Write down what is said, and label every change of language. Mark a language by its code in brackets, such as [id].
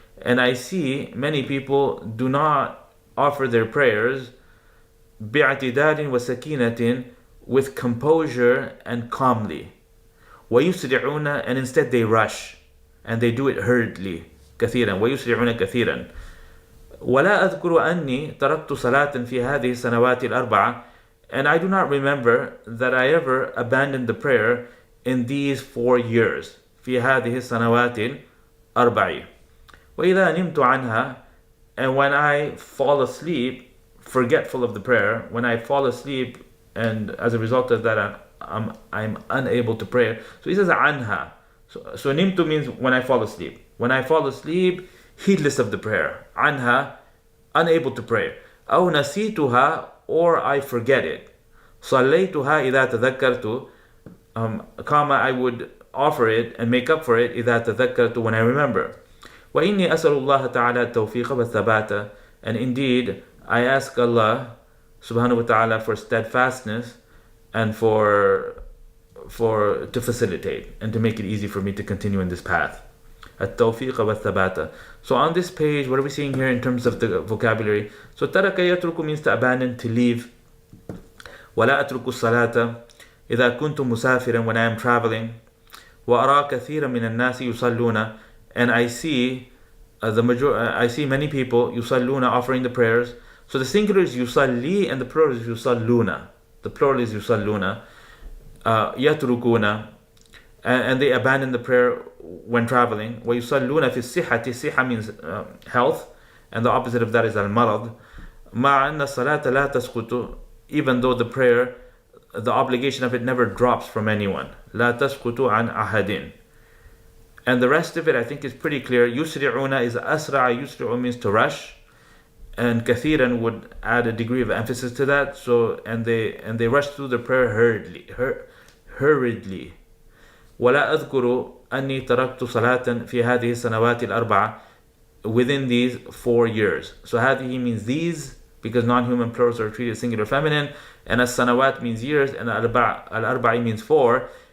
[en] And I see many people do not offer their prayers [ar] بِاعْتِدَالٍ وَسَكِينَةٍ, [en] with composure and calmly. [ar] وَيُسْرِعُونَ. [en] And instead they rush. And they do it hurriedly. [ar] كثيرا. وَيُسْرِعُونَ كثيرا. ولا أذكر أني تركت صلاة في هذه السنوات الأربعة. [en] And I do not remember that I ever abandoned the prayer in these 4 years. [ar] في هذه السنوات الأربع. وإذا نمت عنها. [en] And when I fall asleep, forgetful of the prayer, when I fall asleep and as a result of that I'm unable to pray. So he says anha. So nimtu means when I fall asleep. when I fall asleep, heedless of the prayer. عنها, unable to pray. [ar] أو نسيتها, [en] or I forget it. [ar] صليتها إذا تذكرت, [en] I would offer it and make up for it [ar] إذا تذكرت, [en] when I remember. [ar] وإني أسأل الله تعالى التوفيق والثبات, [en] and indeed I ask Allah subhanahu wa ta'ala for steadfastness and to facilitate and to make it easy for me to continue in this path. [ar] التوفيق والثبات. [en] So on this page, what are we seeing here in terms of the vocabulary? So [ar] ترك يترك [en] means to abandon, to leave. [ar] ولا أترك الصلاة إذا كنت مسافرا, [en] when I am traveling. [ar] وأرى كثيرا من الناس يصلون, [en] and I see I see many people يصلون, offering the prayers. So the singular is يصلي and the plural is يصلون. The plural is يصلون. يتركون, and they abandon the prayer when traveling. [ar] ويصلون في الصحة. [en] صحة means health, and the opposite of that is المرض. [ar] مع أن الصلاة لا تسقط, [en] even though the prayer, the obligation of it never drops from anyone. [ar] لا تسقط عن أحد. [en] And the rest of it I think is pretty clear. يسرعون is أسرع. يسرع means to rush, and كثيرا would add a degree of emphasis to that. So and they rush through the prayer hurriedly. [ar] ولا أذكر أني تركت صلاة في هذه السنوات الأربعة, [en] within these 4 years. So هذه means these, because non-human plurals are treated singular feminine, and as-sanawat means years, and al-arba'i means 4.